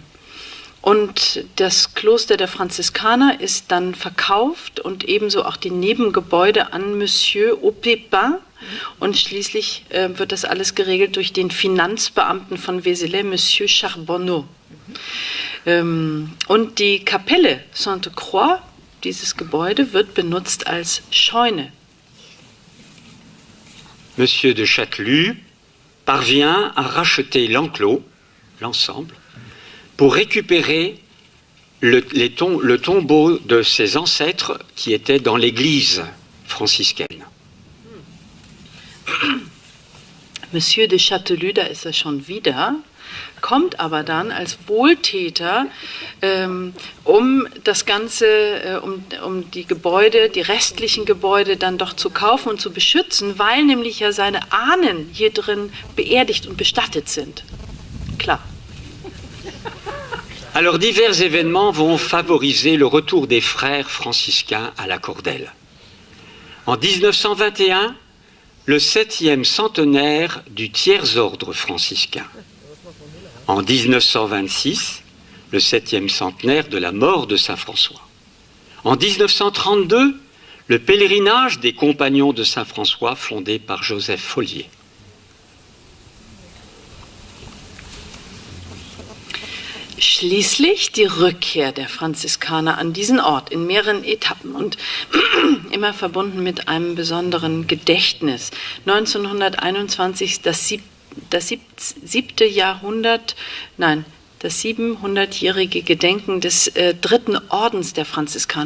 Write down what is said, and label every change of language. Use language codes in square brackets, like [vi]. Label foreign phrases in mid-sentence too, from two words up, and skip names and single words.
[de] Und das Kloster der Franziskaner ist dann verkauft und ebenso auch die Nebengebäude an Monsieur Aupépin. Und schließlich wird das alles geregelt durch den Finanzbeamten von Vézelay, Monsieur Charbonneau. Und die Kapelle Sainte-Croix, dieses Gebäude, wird benutzt als Scheune. [fr] Monsieur de Châtelus parvient à racheter l'enclos, l'ensemble, pour récupérer le tombeau de ses ancêtres qui était dans l'église franciscaine. [de] Monsieur de Châtelus, da ist er schon wieder, kommt aber dann als Wohltäter, um das Ganze, um die Gebäude, die restlichen Gebäude dann doch zu kaufen und zu beschützen, weil nämlich ja seine Ahnen hier drin beerdigt und bestattet sind. Klar. [fr] Alors divers événements vont favoriser le retour des frères franciscains à la Cordelle. En 1921, le 7e centenaire du tiers-ordre franciscain. En 1926, le 7e centenaire de la mort de Saint François. En 1932, le pèlerinage des compagnons de Saint François fondé par Joseph Follier. [de] Schließlich die Rückkehr der Franziskaner an diesen Ort in mehreren Etappen und immer verbunden mit einem besonderen Gedächtnis. 1921 das 700-jährige Gedenken des dritten Ordens der Franziskaner.